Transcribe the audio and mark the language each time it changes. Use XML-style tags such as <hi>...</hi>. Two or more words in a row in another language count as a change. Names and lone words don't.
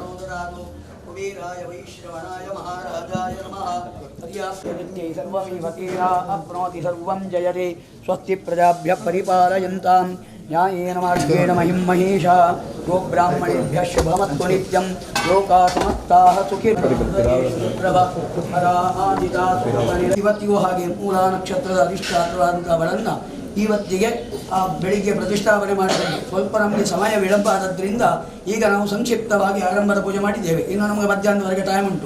<sa>ददातु कुबेराय वैश्रवणाय महाराजाय नमः पर्याप्तनित्यै सर्वमेव तेना अप्नोति सर्वं जयते स्वस्ति प्रजाभ्यः परिपालयन्तां न्यायेन मार्गेण महिं महिषा गोब्राह्मणेभ्यः शुभमस्तु नित्यं लोकाः समस्ताः</sa> <kn>ಇವತ್ತಿಗೂ ಹಾಗೆ ಮೂಲ ನಕ್ಷತ್ರದ ಅಧಿಷ್ಠಾತರಾದಂಥವಳನ್ನು ಇವತ್ತಿಗೆ ಬೆಳಿಗ್ಗೆ ಪ್ರತಿಷ್ಠಾಪನೆ ಮಾಡಬೇಕು. ಸ್ವಲ್ಪ ನಮಗೆ ಸಮಯ ವಿಳಂಬ ಆದದ್ರಿಂದ ಈಗ ನಾವು ಸಂಕ್ಷಿಪ್ತವಾಗಿ ಆರಂಭದ ಪೂಜೆ ಮಾಡಿದ್ದೇವೆ. ಇನ್ನು ನಮಗೆ ಮಧ್ಯಾಹ್ನದವರೆಗೆ ಟೈಮ್ ಉಂಟು.</kn>